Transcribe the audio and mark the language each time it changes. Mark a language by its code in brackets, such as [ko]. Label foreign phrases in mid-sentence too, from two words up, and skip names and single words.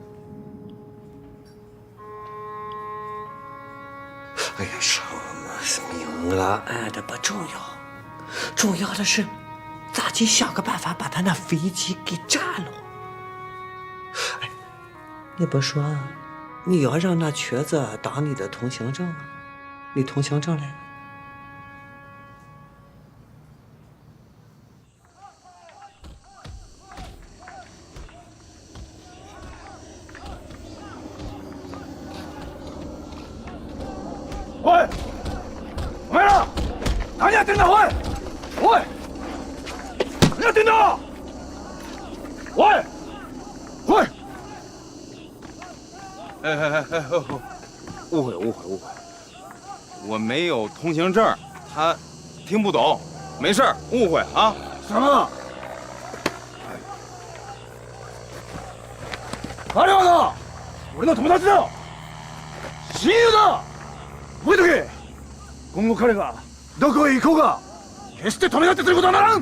[zh] 哎呀，什么明了暗的不重要，重要的是咋去想个办法把他那飞机给炸了。哎，你不说你要让那瘸子当你的通行证吗？你通行证来。 [ja] おいお前ら何やってんだおいおい何やってんだおいおい [zh] 误会，我没有通行证，他听不懂，没事儿，误会啊。什么？ [ja] 彼はな、俺の友達だ、親友だ。覚えとけ。今後彼がどこへ行こうが、 決して止め立てすることはならん。